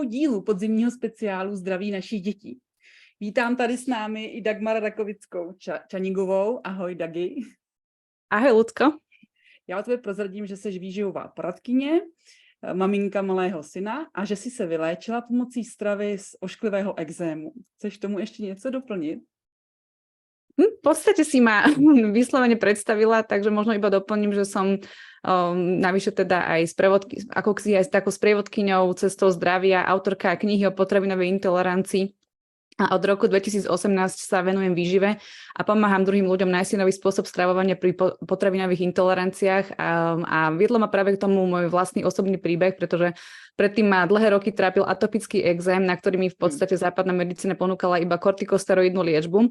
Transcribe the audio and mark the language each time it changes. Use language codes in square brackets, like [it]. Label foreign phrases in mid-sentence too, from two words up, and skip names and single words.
[cs] dílu podzimního speciálu Zdraví našich dětí. Vítám tady s námi i Dagmar Rakovickou Čanigovou. Ahoj Dagi. Ahoj Lucko. Já o tobě prozradím, že jsi výživová poradkyně, maminka malého syna a že jsi se vyléčila pomocí stravy z ošklivého ekzému. Chceš tomu ještě něco doplnit? [sk] V podstate si ma vyslovene predstavila, takže možno iba doplním, že som navyše teda aj takou sprievodkyňou Cestou zdravia, autorka knihy o potravinovej intolerancii. A od roku 2018 sa venujem výžive a pomáham druhým ľuďom nájsť si nový spôsob stravovania pri potravinových intoleranciách a viedlo ma práve k tomu môj vlastný osobný príbeh, pretože predtým ma dlhé roky trápil atopický ekzém, na ktorý mi v podstate západná medicína ponúkala iba kortikosteroidnú liečbu.